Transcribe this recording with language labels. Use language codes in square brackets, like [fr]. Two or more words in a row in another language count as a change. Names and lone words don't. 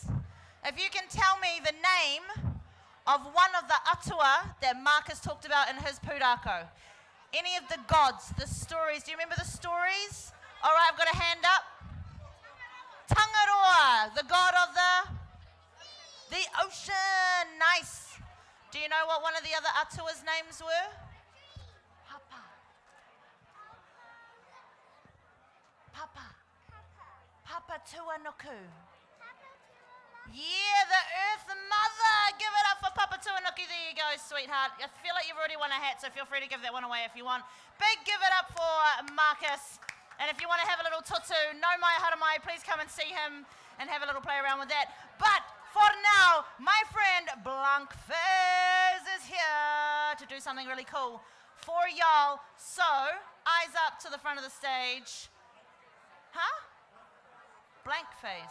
[en] If you can tell me the name of one of the atua that Marcus talked about in his pūrākau. Any of the gods, the stories. Do you remember the stories? All right, I've got a hand up. Tangaroa, the god of the ocean. Nice. Do you know what one of the other atua's names were? Papa. Papa. Papa Tuanuku. Yeah, the Earth Mother. Give it up for Papa Tuanuku. There you go, sweetheart. I feel like you've already won a hat, so feel free to give that one away if you want. Big give it up for Marcus. And if you want to have a little tutu, [mi] no mai haramai, [en] please come and see him and have a little play around with that. But for now, my friend Blankfez is here to do something really cool for y'all. So, eyes up to the front of the stage. Huh? Blankfez.